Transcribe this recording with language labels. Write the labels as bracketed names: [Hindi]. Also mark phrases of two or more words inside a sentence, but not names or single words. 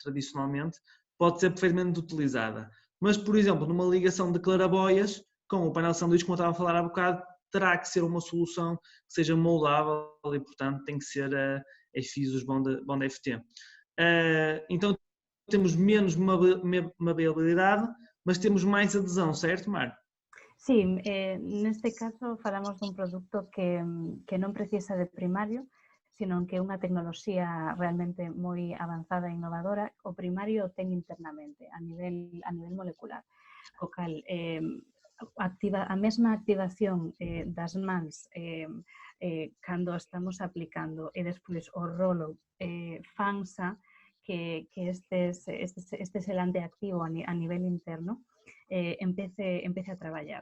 [Portuguese] Tradicionalmente, pode ser perfeitamente utilizada. Mas, por exemplo, numa ligação de claraboias, com o painel sanduíche, como eu estava a falar há bocado, terá que ser uma solução que seja moldável e, portanto, tem que ser a FISUS Bond FT. Então, temos menos maleabilidade, mas temos mais adesão, certo, Mar? [Galician] Sí, neste caso falamos dun produto que non precisa de primario, sino que é unha tecnoloxía realmente moi avanzada e innovadora. O primario o ten internamente, a nivel molecular, co cal a mesma activación das mans cando estamos aplicando e despois o rolo fansa que este selante activo a nivel interno empece a traballar.